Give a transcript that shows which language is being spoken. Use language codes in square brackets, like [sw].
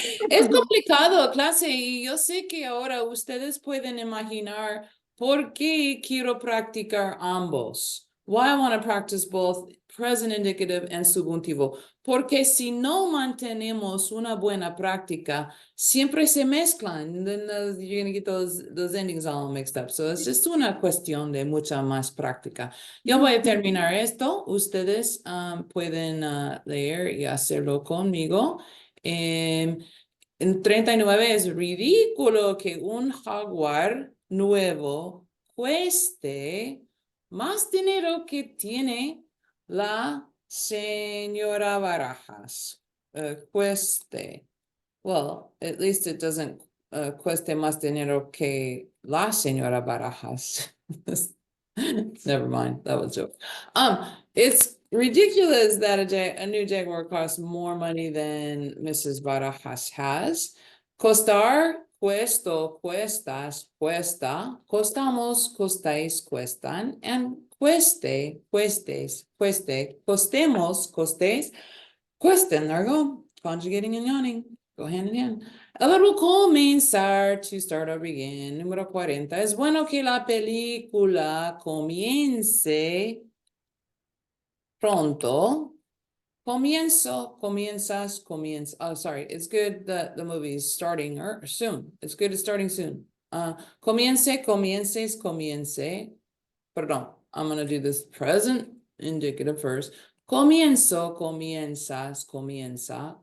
[es] Es complicado, clase, y yo sé que ahora ustedes pueden imaginar por qué quiero practicar ambos. [en] Why I want to practice both present indicative and subjuntivo. [es] Porque si no mantenemos una buena práctica, siempre se mezclan. [en] Then you're going to get those endings all mixed up. So it's just [es] una cuestión de mucha más práctica. Yo voy a terminar esto. Ustedes pueden leer y hacerlo conmigo. En 39 es ridículo que un jaguar nuevo cueste más dinero que tiene la señora Barajas. Cueste. [en] Well, at least it doesn't [es] cueste más dinero que la señora Barajas. [en] Never mind, that was a joke. It's ridiculous that a new Jaguar costs more money than Mrs. [es] Barajas has. Costar, cuesto, cuestas, cuesta, costamos, costáis, cuestan, and cueste, cuestes, cueste, costemos, costéis, cuesten. [en] There we go. Conjugating and yawning. Go hand in hand. [es] El verbo comenzar, [en] to start or begin. [es] Número 40. Es bueno que la película comience pronto. Comienzo, comienzas, comienza. [en] Oh, sorry. It's good that the movie is starting soon. It's good it's starting soon. [es] Comience, comiences, comience. Perdón. [en] I'm going to do this present indicative first. [es] Comienzo, comienzas, comienza.